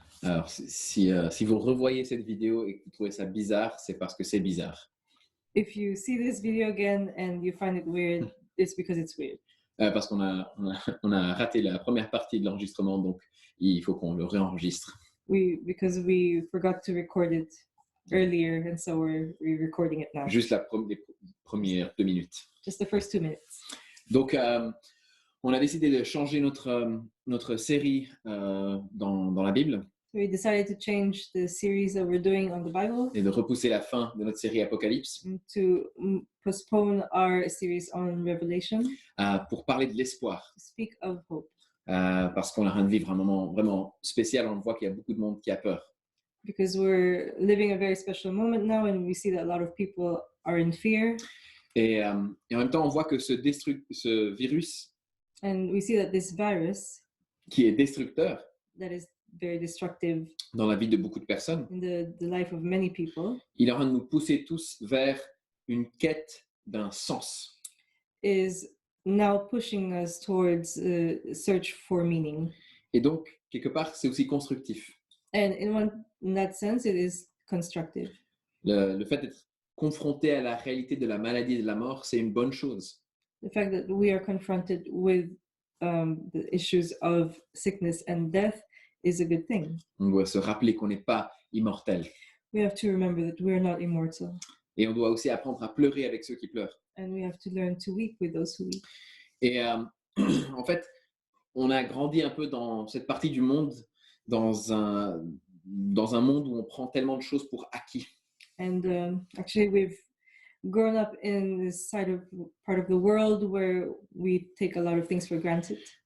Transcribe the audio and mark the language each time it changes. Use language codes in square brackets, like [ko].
[fr] Alors, si vous revoyez cette vidéo et que vous trouvez ça bizarre, c'est parce que c'est bizarre. [en] If you see this video again and you find it weird, it's because it's weird. [fr] Parce on a raté la première partie de l'enregistrement, donc il faut qu'on le réenregistre. [en] Because we forgot to record it earlier, and so we're recording it now. [fr] Juste les premières 2 minutes. [en] Just the first 2 minutes. [fr] Donc, on a décidé de changer notre série dans la Bible [en] We decided to change the series that we're doing on the Bible [fr] et de repousser la fin de notre série Apocalypse [en] and to postpone our series on Revelation [fr] pour parler de l'espoir. [en] to speak of hope. [fr] Parce qu'on est en train de vivre un moment vraiment spécial. On voit qu'il y a beaucoup de monde qui a peur. [en] Because we're living a very special moment now, and we see that a lot of people are in fear. [fr] Et en même temps, on voit que ce virus [en] And we see that this virus [fr] qui est destructeur [en] that is very destructive [fr] dans la vie de beaucoup de personnes, [en] in the life of many people, [fr] il est en train de nous pousser tous vers une quête d'un sens. [en] is now pushing us towards search for meaning. [fr] Et donc, quelque part, c'est aussi constructif. [en] And in that sense, it is constructive. [fr] Le fait d'être confronté à la réalité de la maladie et de la mort, c'est une bonne chose. [en] The fact that we are confronted with the issues of sickness and death is a good thing. [fr] On doit se rappeler qu'on n'est pas immortel. [en] We have to remember that we are not immortal. [fr] Et on doit aussi apprendre à pleurer avec ceux qui pleurent. [en] And we have to learn to weep with those who weep. [fr] Et en fait, on a grandi un peu dans cette partie du monde, dans un monde où on prend tellement de choses pour acquis. [en] And actually, we've grown up in this part of the world where we take a lot of things for granted.